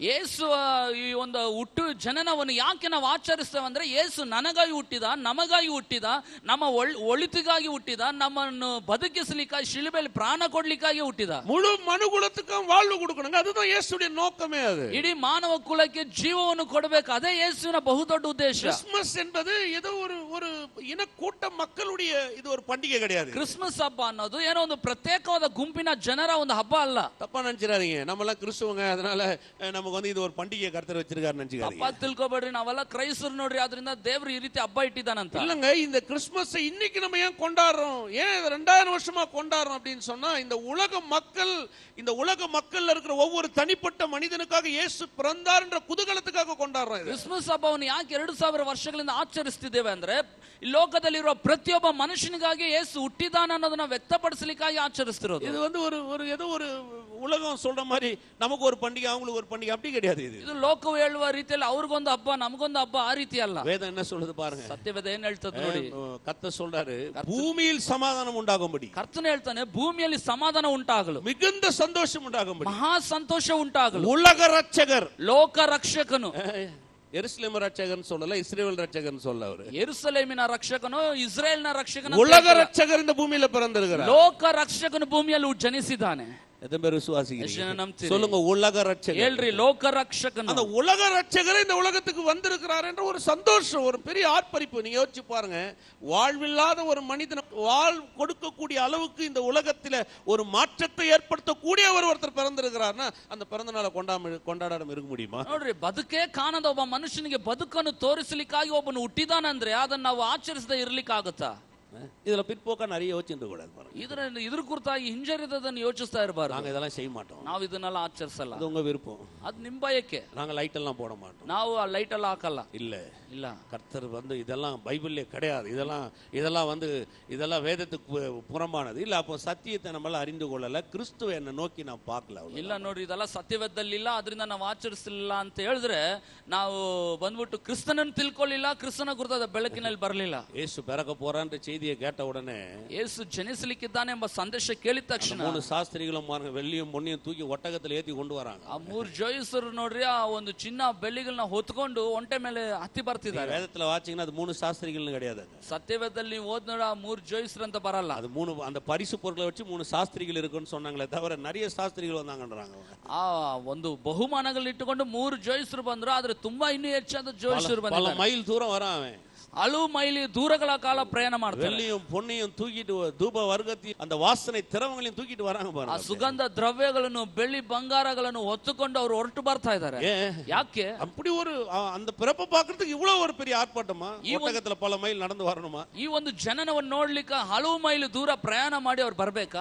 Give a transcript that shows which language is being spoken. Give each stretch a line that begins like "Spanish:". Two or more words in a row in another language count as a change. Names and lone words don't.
Kannada: ಯೇಸು ಈ ಒಂದು ಹುಟ್ಟು ಜನನವನ್ನು ಯಾಕೆ ನಾವು ಆಚರಿಸ್ತೇವೆ ಅಂದ್ರೆ, ಯೇಸು ನನಗಾಗಿ ಹುಟ್ಟಿದ, ನಮಗಾಗಿ ಹುಟ್ಟಿದ, ನಮ್ಮ ಒಳಿತಿಗಾಗಿ ಹುಟ್ಟಿದ, ನಮ್ಮನ್ನು ಬದುಕಿಸಲಿಕ್ಕಾಗಿ ಶಿಲುಬೆಯಲ್ಲಿ ಪ್ರಾಣ ಕೊಡ್ಲಿಕ್ಕಾಗಿ ಹುಟ್ಟಿದ.
Tamil: முழு மனுகுலத்துக்கும் வாழ்வு கொடுக்கணுங்க. அதுதான் இயேசுடைய நோக்கமே. அது
Kannada: ಇಡೀ ಮಾನವ ಕುಲಕ್ಕೆ ಜೀವವನ್ನು ಕೊಡಬೇಕು. ಅದೇ ಯೇಸುವಿನ ಬಹುದೊಡ್ಡ ಉದ್ದೇಶ.
Tamil: கிறிஸ்மஸ் என்பது ஏதோ ஒரு இனக்கூட்ட மக்களுடைய இது ஒரு பண்டிகை கிடையாது.
Kannada: ಕ್ರಿಸ್ಮಸ್ ಹಬ್ಬ ಅನ್ನೋದು ಏನೋ ಒಂದು ಪ್ರತ್ಯೇಕವಾದ ಗುಂಪಿನ ಜನರ ಒಂದು ಹಬ್ಬ ಅಲ್ಲ.
Tamil: தப்பா நினைச்சிடாதீங்க. நம்ம எல்லாம் கிறிஸ்துவங்க, அதனால நமக்கு வந்து இது ஒரு பண்டிகை கர்த்தர் வச்சிருக்காரு நினைச்சுக்காதீங்க.
Kannada: ತಪ್ಪಾಗಿ ತಿಳ್ಕೊಬೇಡ್ರಿ, ನಾವೆಲ್ಲ ಕ್ರೈಸ್ತರು ನೋಡ್ರಿ, ಆದ್ರಿಂದ ದೇವರು ಈ ರೀತಿ ಹಬ್ಬ ಇಟ್ಟಿದ್ದಾನಂತ.
Tamil: இல்லங்க, இந்த கிறிஸ்மஸ் இன்னைக்கு நம்ம ஏன் கொண்டாடுறோம், ஏன் 2000 வருஷமா கொண்டாடுறோம் அப்படின்னு சொன்னா, இந்த உலக மக்கள்ல இருக்கிற ஒவ்வொரு தனிப்பட்ட மனிதனுக்காக இயேசு பிறந்தார் என்ற குதூகலத்துக்காக கொண்டாடுறோம்.
Kannada: ಕ್ರಿಸ್ಮಸ್ ಹಬ್ಬವನ್ನು ಯಾಕೆ 2000 ವರ್ಷಗಳಿಂದ ಆಚರಿಸ್ತಿದ್ದೇವೆ ಅಂದ್ರೆ, ಈ ಲೋಕದಲ್ಲಿರುವ ಪ್ರತಿಯೊಬ್ಬ ಮನುಷ್ಯನಿಗಾಗಿ ಯೇಸು ಹುಟ್ಟಿದಾನ ಅನ್ನೋದನ್ನ ವ್ಯಕ್ತಪಡಿಸಲಿಕ್ಕಾಗಿ ಆಚರಿಸ್ತಿರೋದು.
Tamil: இது வந்து ஏதோ ஒரு உலகம் சொல்ற மாதிரி நமக்கு ஒரு பண்டிகை அவங்களுக்கு ஒரு பண்டிகை அப்படி கிடையாது.
Kannada: ಇದು ಲೋಕವು ಹೇಳುವ ರೀತಿಯಲ್ಲಿ ಅವ್ರಿಗೊಂದು ಹಬ್ಬ ನಮಗೊಂದು ಹಬ್ಬ ಆ ರೀತಿ ಅಲ್ಲ.
Tamil: வேதம் என்ன சொல்லுது பாருங்க.
Kannada: ಸತ್ಯವೇದ ಏನ್ ಹೇಳ್ತದೆ ನೋಡಿ.
Tamil: கர்த்தர் சொல்றாரு, பூமியில் சமாதானம் உண்டாகும்படி.
Kannada: ಕರ್ತನು ಹೇಳ್ತಾನೆ, ಭೂಮಿಯಲ್ಲಿ ಸಮಾಧಾನ ಉಂಟಾಗಲು,
Tamil: மிகுந்த சந்தோஷம் உண்டாகும்படி,
Kannada: ಮಹಾ ಸಂತೋಷ ಉಂಟಾಗಲು,
Tamil: உலக ரட்சகர்,
Kannada: ಲೋಕ ರಕ್ಷಕನು,
Tamil: எருசலேம் ரட்சகர்னு சொல்லல, இஸ்ரவேல் ரட்சகர்னு சொல்ல. அவரு
Kannada: ಯೆರೂಸಲೇಮಿನ ರಕ್ಷಕನು, ಇಸ್ರೇಲ್ನ ರಕ್ಷಕನು,
Tamil: உலக ரட்சகர் இந்த பூமியில பிறந்திருக்கிறார்.
Kannada: ಲೋಕ ರಕ್ಷಕನು ಭೂಮಿಯಲ್ಲಿ ಜನಿಸಿದ್ದಾನೆ.
Tamil: எத்தனை பேர் விசுவாசிக்கிறீங்க? சொல்லுங்க, உலக ரட்சகர்.
Kannada: ಹೇಳ್ರಿ, ಲೋಕ ರಕ್ಷಕನು.
Tamil: அந்த உலக ரட்சகர் இந்த உலகத்துக்கு வந்திருக்கிறார் என்ற ஒரு சந்தோஷம், ஒரு பெரிய ஆர்ப்பரிப்பு. நீங்க யோசிச்சு பாருங்க, வாழ்வில்லாத ஒரு மனிதனுக்கு வாழ் கொடுக்கக்கூடிய அளவுக்கு இந்த உலகத்துல ஒரு மாற்றத்தை ஏற்படுத்தக்கூடிய ஒருத்தர் பிறந்திருக்கிறார்னா, அந்த பிறந்த நாளை கொண்டாடாம இருக்க முடியுமா?
Kannada: ನೋಡ್ರಿ, ಬದುಕೇ ಕಾಣದ ಒಬ್ಬ ಮನುಷ್ಯನಿಗೆ ಬದುಕನ್ನು ತೋರಿಸಲಿಕ್ಕಾಗಿ ಒಬ್ಬನು ಹುಟ್ಟಿದಾನಂದ್ರೆ ಅದನ್ನ ನಾವು ಆಚರಿಸದೆ ಇರ್ಲಿಕ್ಕಾಗುತ್ತಾ?
Tamil: இதுல பிற்போக்கா நிறைய யோசிச்சுட்டு கூடாது பாருங்க.
Kannada: ಇದ್ರ ಕುರಿತಾಗಿ ಹಿಂಜರಿದದನ್ನು ಯೋಚಿಸ್ತಾ ಇರಬಾರ್ದು.
Tamil: நாங்க இதெல்லாம் செய்ய மாட்டோம்.
Kannada: ನಾವು ಇದನ್ನೆಲ್ಲ ಆಚರಿಸಲ್ಲ.
Tamil: அது உங்க விருப்பம்.
Kannada: ಅದು ನಿಮ್ಮ ಬಯಕೆ.
Tamil: நாங்க லைட் எல்லாம் போட மாட்டோம்.
Kannada: ನಾವು ಆ ಲೈಟ್ ಎಲ್ಲ ಹಾಕಲ್ಲ.
Tamil: இல்ல, கர்த்தர் வந்து இதெல்லாம் பைபிள்ல கிடையாது. இதெல்லாம் வந்து இதெல்லாம் வேதத்துக்கு புறம்பானது. இல்ல, அப்போ சத்தியத்தை நம்மளால அறிந்து கொள்ளல, கிறிஸ்துவை என்ன நோக்கி நான் பார்க்கல.
Kannada: ಇಲ್ಲ ನೋಡ್ರಿ, ಇದೆಲ್ಲ ಸತ್ಯವೇದದಲ್ಲಿ ಇಲ್ಲ, ಅದರಿಂದ ನಾವು ಆಚರಿಸಲಿಲ್ಲ ಅಂತ ಹೇಳಿದ್ರೆ ನಾವು ಬಂದ್ಬಿಟ್ಟು ಕ್ರಿಸ್ತನನ್ನು ತಿಳ್ಕೊಳ್ಳಿಲ್ಲ, ಕ್ರಿಸ್ತನ ಕುರಿತಾದ ಬೆಳಕಿನಲ್ಲಿ ಬರಲಿಲ್ಲ.
Tamil: ಯೇಸು பிறக்க போறான்ற செய்தி செய்தியை கேட்ட உடனே
Kannada: ಯೇಸು ಜನಿಸಲಿಕ್ಕಿದ್ದಾನೆ ಎಂಬ ಸಂದೇಶ ಕೇಳಿದ ತಕ್ಷಣ
Tamil: 3 சாஸ்திரிகளும் வெள்ளியும் பொன்னியும் தூக்கி ஒட்டகத்தில் ஏத்தி கொண்டு வராங்க.
Kannada: ಆ 3 ಜೋಯಿಸರು ನೋಡ್ರಿ ಆ ಒಂದು ಚಿನ್ನ ಬೆಳ್ಳಿಗಳನ್ನ ಹೊತ್ಕೊಂಡು ಒಂಟೆ ಮೇಲೆ ಹತ್ತಿ ಬರ್ತಿದ್ದಾರೆ.
Tamil: வேதத்துல வாச்சீங்கன்னா அது 3 சாஸ்திரிகள்னு கிடையாது.
Kannada: ಸತ್ಯವೇದದಲ್ಲಿ ನೀವು ಓದ್ ನೋಡ 3 ಜೋಯಿಸರು ಅಂತ ಬರಲ್ಲ.
Tamil: அது 3 அந்த பரிசு பொருளை வச்சு 3 சாஸ்திரிகள் இருக்குன்னு சொன்னாங்களே தவிர நிறைய சாஸ்திரிகள் வந்தாங்கன்றாங்க.
Kannada: ಆ ಒಂದು ಬಹುಮಾನಗಳನ್ನ ಇಟ್ಟುಕೊಂಡು 3 ಜೋಯಿಸರು ಬಂದ್ರು, ಆದ್ರೆ ತುಂಬಾ ಇನ್ನೂ ಹೆಚ್ಚಾದ ಜೋಯಿಸರು ಬಂದಿದ್ದಾರೆ.
Tamil: பல மைல் தூரம் வரான்.
Kannada: ಹಲವು ಮೈಲಿ ದೂರಗಳ ಕಾಲ ಪ್ರಯಾಣ ಮಾಡ್ತಾರೆ.
Tamil: வெள்ளியும் பொன்னியும் தூக்கிட்டு தூப வர்க்கத்தை அந்த வாசனை திரவங்களையும் தூக்கிட்டு வராங்க பாருங்க.
Kannada: ಆ ಸುಗಂಧ ದ್ರವ್ಯಗಳನ್ನು ಬೆಳ್ಳಿ ಬಂಗಾರಗಳನ್ನು ಹೊತ್ತುಕೊಂಡು ಅವರು ಹೊರಟು ಬರ್ತಾ ಇದ್ದಾರೆ. ಯಾಕೆ
Tamil: அப்படி ஒரு அந்த பிறப்பை பார்க்கிறதுக்கு இவ்வளவு ஒரு பெரிய ஆர்ப்பாட்டமா? ஒட்டகத்துல பல மைல் நடந்து வரணுமா?
Kannada: ಈ ಒಂದು ಜನನವನ್ನು ನೋಡ್ಲಿಕ್ಕೆ ಹಲವು ಮೈಲು ದೂರ ಪ್ರಯಾಣ ಮಾಡಿ ಅವ್ರು ಬರ್ಬೇಕಾ?